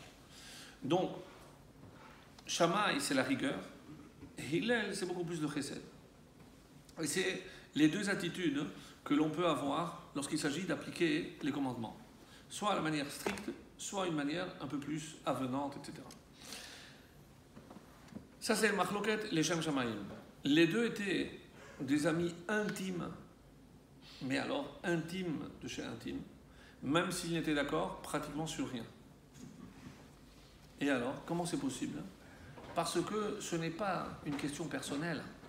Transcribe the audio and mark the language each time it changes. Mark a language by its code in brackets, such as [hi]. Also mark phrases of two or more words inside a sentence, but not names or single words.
[fr] Donc Shammai c'est la rigueur, Hillel c'est beaucoup plus de chesed. Et c'est les 2 attitudes que l'on peut avoir lorsqu'il s'agit d'appliquer les commandements. Soit à la manière stricte, soit une manière un peu plus avenante, etc. Ça c'est le [he] מחלוקת לשם שמים. [fr] Les 2 étaient des amis intimes, mais alors intimes de chez intimes, même s'ils n'étaient d'accord pratiquement sur rien. Et alors, comment c'est possible? Parce que ce n'est pas une question personnelle.